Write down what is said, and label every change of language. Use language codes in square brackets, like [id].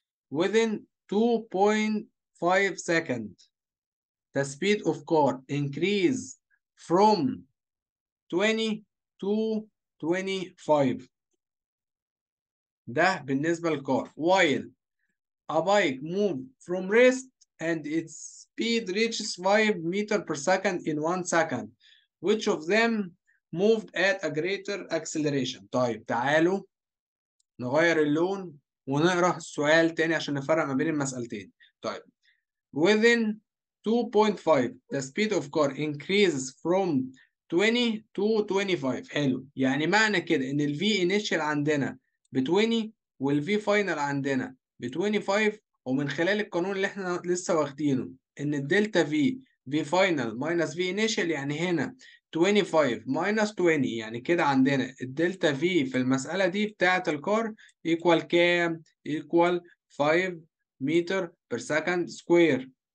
[en] within 2.5 second the speed of car increase from 20 to 25. [ar] ده بالنسبة للكار. [en] while a bike move from rest and its speed reaches 5 meters per second in 1 second, which of them moved at a greater acceleration. [ar] طيب تعالوا نغير اللون ونقرأ السؤال تاني عشان نفرق ما بين المسألتين. [en] طيب within 2.5 the speed of car increases from 20 to 25. [ar] حلو، يعني معنى كده ان ال V initial عندنا ب 20 وال V final عندنا ب 25، ومن خلال القانون اللي احنا لسه واخدينه ان الدلتا [en] V final minus V initial، [ar] يعني هنا 25 minus 20، يعني كده عندنا الدلتا V في المسألة دي بتاعة الكار equal كام؟ equal 5 متر بير سكند سكوير.